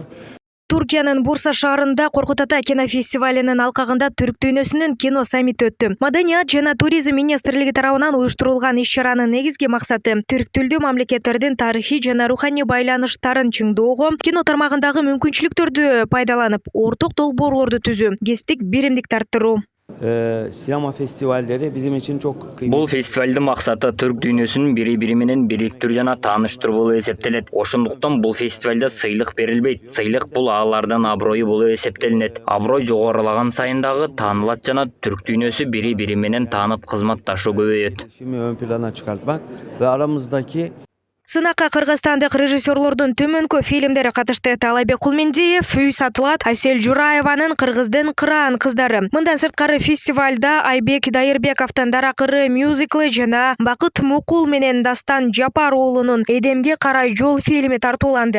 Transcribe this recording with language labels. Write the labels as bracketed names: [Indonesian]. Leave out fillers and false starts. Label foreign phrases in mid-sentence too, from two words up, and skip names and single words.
[Kyrgyz] Түркиянын Бурса шаарында Коркут Ата кинофестивалынын алкагында түрк дүйнөсүнүн кино саммити өттү. Маданият жана туризм министрлиги тарабынан уюштурулган иш-чаранын негизги максаты түрк тилдүү мамлекеттердин тарыхый жана руханий байланыштарын чыңдоого, кино тармагындагы мүмкүнчүлүктөрдү пайдаланып, орток долбоорлорду түзүү, кесиптик биримдикти арттыруу. [Turkish] Sinema festivalleri bizim için çok kıymetli. [Kyrgyz] Бул фестивалдын максаты түрк дүйнөсүн бири-бири менен бириктирүү жана тааныштыруу болуп эсептелет. Ошондуктан бул фестивалда сыйлык берилбейт. Сыйлык бул аалардын аброю болуп эсептелинет. Аброй жогорулаган сайын дагы таанылат жана түрк дүйнөсү бири-бири менен таанып кызматташуу көбөйөт. [Turkish] Ön plana çıkartmak ve aramızdaki [Kyrgyz] Сынакка кыргызстандык режиссерлордун төмөнкү фильмдери катышты. Талайбек Кулмендиев, Үй сатылат, Асель Жураеванын Кыргыздын кыраан кыздары. Мындан сырткары фестивалда Айбек Дайырбековдун Даракыры мюзиклы жана Бакыт Мукул менен Дастан Жапар уулунун Эдемге карай жол фильми тартууланды.